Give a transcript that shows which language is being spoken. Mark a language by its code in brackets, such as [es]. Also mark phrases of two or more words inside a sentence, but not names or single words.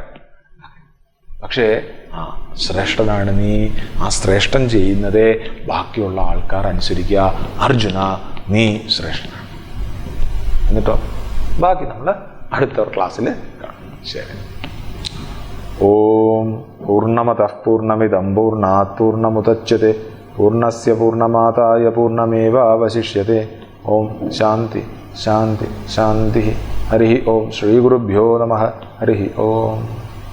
[ml] പക്ഷേ ശ്രേഷ്ഠനാണ് നീ, ആ ശ്രേഷ്ഠൻ ചെയ്യുന്നതേ ബാക്കിയുള്ള ആൾക്കാർ അനുസരിക്കുക. അർജുന നീ ശ്രേഷ്ഠനാണ്. എന്നിട്ടോ ബാക്കി നമ്മൾ അടുത്ത ക്ലാസ്സിൽ കാണും. [sa] ശരി. ഓം പൂർണ്ണമതഃ പൂർണ്ണമിദം പൂർണ്ണാത് പൂർണ്ണമുദച്യത്തെ പൂർണ്ണസ്യ പൂർണ്ണമാദായ പൂർണ്ണമേവാവശിഷ്യത്തെ. ഓം ശാന്തി ശാന്തി ശാന്തി. ഹരി ഓം. ശ്രീ ഗുരുഭ്യോ നമഃ. ഹരി ഓം.